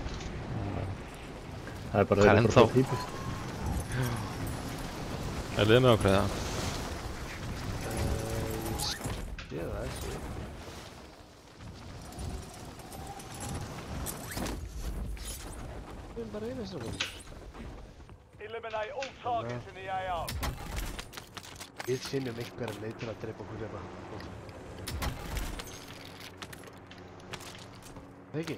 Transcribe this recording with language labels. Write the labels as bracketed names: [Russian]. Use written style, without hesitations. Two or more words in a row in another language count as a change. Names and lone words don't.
[Icelandic] Það er bara svo típist. Er liðið með okkur eða? Ég það ekki. Við erum bara einu sem [English] Eliminate all targets in the AR. [Icelandic] Við finnum einhverja leið til að drepa okkur hérna. Ekki?